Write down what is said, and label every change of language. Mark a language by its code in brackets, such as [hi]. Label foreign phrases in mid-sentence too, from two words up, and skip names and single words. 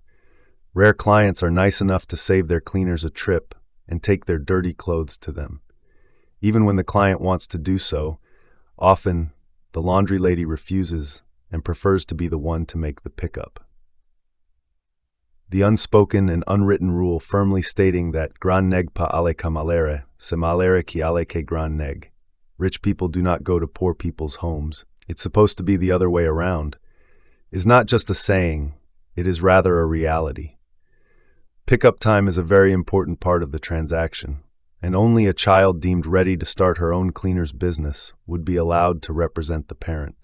[en] Rare clients are nice enough to save their cleaners a trip and take their dirty clothes to them. Even when the client wants to do so, often the laundry lady refuses and prefers to be the one to make the pickup. The unspoken and unwritten rule firmly stating that [ht] gran neg pa ale ka malere, se malere ki ale ke gran neg. [en] Rich people do not go to poor people's homes. It's supposed to be the other way around, is not just a saying, it is rather a reality. Pickup time is a very important part of the transaction, and only a child deemed ready to start her own cleaner's business would be allowed to represent the parent.